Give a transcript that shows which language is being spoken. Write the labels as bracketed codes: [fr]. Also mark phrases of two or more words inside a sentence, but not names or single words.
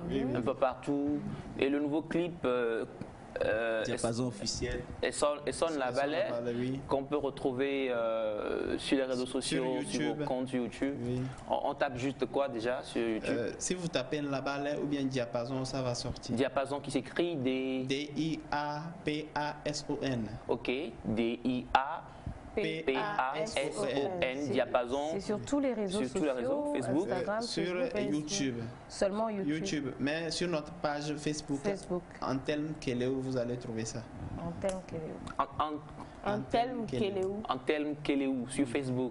[fr] Un peu partout. Et le nouveau clip Diapason officiel. Sonne la Ballet, oui. qu'on peut retrouver sur les réseaux sociaux, sur YouTube. vos comptes YouTube. Oui. On tape juste quoi déjà sur YouTube? Si vous tapez la balai ou bien diapason, ça va sortir. Diapason qui s'écrit D-I-A-P-A-S-O-N. Ok, D-I-A-P-A-S-O-N, Diapason. C'est sur tous les réseaux Sur tous les réseaux, sociaux, Facebook. Instagram, Sur Facebook, YouTube. Seulement YouTube. YouTube. Mais sur notre page Facebook, Antenne Keleo, vous allez trouver ça. Antenne Keleo. Antenne Keleo. Antenne Keleo sur Facebook.